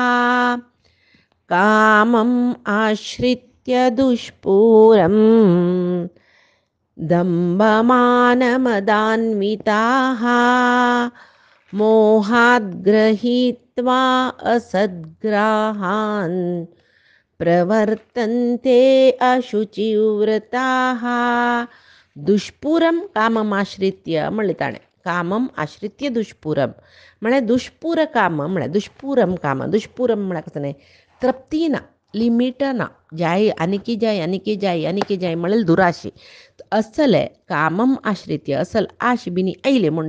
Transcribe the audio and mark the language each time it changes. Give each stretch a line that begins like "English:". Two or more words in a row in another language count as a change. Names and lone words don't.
Sanskrit: कामम् आश्रित्य दुष्पूरं दम्भमानमदान्विताः मोहाद् गृहीत्वा असद्ग्राहान् प्रवर्तन्ते अशुचिव्रताः दुष्पूरम काममाश्रित्य
Konkani: म्हणलें ताणें
Sanskrit: कामम आश्रित्य
Konkani: दुष्पूरम म्हळ्यार दुष्पूर काम म्हळ्यार दुष्पूरम काम दुष्पूरम म्हळ्यार कसं न्ही तृप्ती ना लिमीट ना जाय आनीकी जाय म्हळ्यार दुराशी असले
Sanskrit: कामम आश्रित्य
Konkani: असल आश बिनी आयले म्हूण